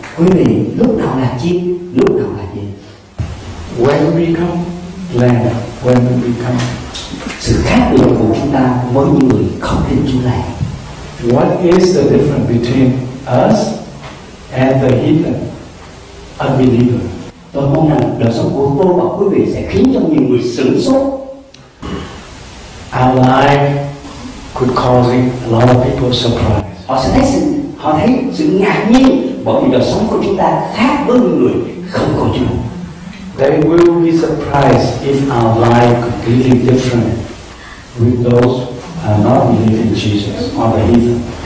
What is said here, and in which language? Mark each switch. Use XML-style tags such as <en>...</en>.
<vi>Quý vị, lúc nào là chim, lúc nào là dê?</vi> <en>When we become lamb, when we become.</en> <vi>Sự khác biệt của chúng ta với những người không tin Chúa này.</vi> <en>What is the difference between us and the heathen, unbeliever?</en> <vi>Tôi mong rằng đời sống của tôi và quý vị sẽ khiến cho nhiều người sửng sốt.</vi> <en>Our life could cause a lot of people surprise.</en> <vi>Họ thấy sự ngạc nhiên bởi vì đời sống của chúng ta khác với những người không có Chúa.</vi> <en>They will be surprised if our life completely different with those who are not believing in Jesus or the heathen.</en>